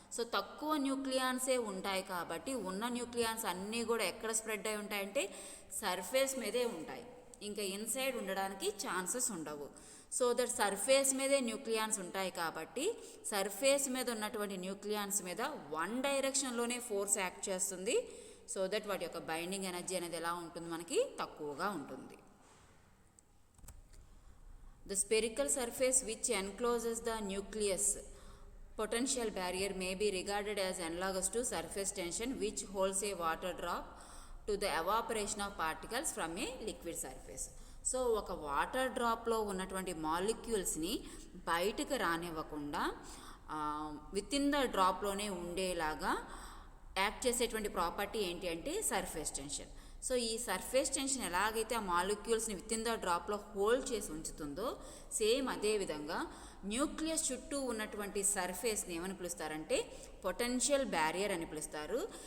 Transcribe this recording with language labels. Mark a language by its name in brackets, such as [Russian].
[Telugu] So తక్కువ న్యూక్లియాన్సే ఉంటాయి కాబట్టి ఉన్న న్యూక్లియాన్స్ అన్నీ కూడా ఎక్కడ స్ప్రెడ్ అయి ఉంటాయంటే సర్ఫేస్ మీదే ఉంటాయి, ఇంకా ఇన్సైడ్ ఉండడానికి ఛాన్సెస్ ఉండవు. సో దట్ సర్ఫేస్ మీదే న్యూక్లియాన్స్ ఉంటాయి కాబట్టి సర్ఫేస్ మీద ఉన్నటువంటి న్యూక్లియాన్స్ మీద వన్ డైరెక్షన్లోనే ఫోర్స్ యాక్ట్ చేస్తుంది. సో దట్ వాటి యొక్క బైండింగ్ ఎనర్జీ అనేది ఎలా ఉంటుంది, మనకి తక్కువగా ఉంటుంది. [English] The spherical surface which encloses the nucleus potential barrier may be regarded as analogous to surface tension which holds a water drop to the evaporation of particles from a liquid surface. [Telugu] So ఒక water డ్రాప్లో ఉన్నటువంటి మాలిక్యూల్స్ని బయటకు రానివ్వకుండా [English] within the [Telugu] డ్రాప్లోనే ఉండేలాగా act చేసేటువంటి property ఏంటి అంటే surface tension. So ఈ surface tension ఎలాగైతే ఆ మాలిక్యూల్స్ని [English] within the [Telugu] డ్రాప్లో హోల్డ్ చేసి ఉంచుతుందో సేమ్ అదేవిధంగా న్యూక్లియస్ చుట్టూ ఉన్నటువంటి సర్ఫేస్ని ఏమని పిలుస్తారంటే పొటెన్షియల్ బ్యారియర్ అని పిలుస్తారు.